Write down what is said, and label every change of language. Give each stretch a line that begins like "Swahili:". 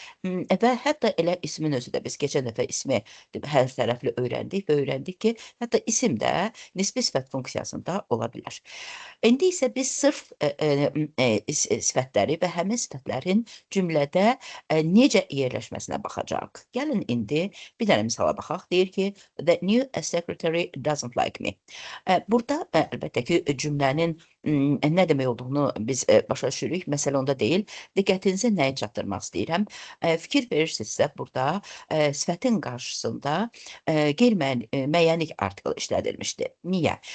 Azerbaijani: Və hətta elə ismin özü də, biz keçən dəfə ismi hər tərəfli öyrəndik və öyrəndik ki, hətta isim də nisbi sifət funksiyasında ola bilər. İndi isə biz sırf sifətləri və həmin sifətlərin cümlədə necə yerləşməsinə baxacaq. Gəlin indi bir dənə misala baxaq. Deyir ki,
English: the new secretary doesn't like me.
Azerbaijani: Burada əlbəttə ki, cümlənin nə demək olduğunu biz başa düşürük, məsələ onda deyil. Diqqətinizi nəyə çatdırmaq istəyirəm? Fikir verirsinizsə, burada sifətin qarşısında qeyri-müəyyənlik artiklı işlədilmişdir. Niyə?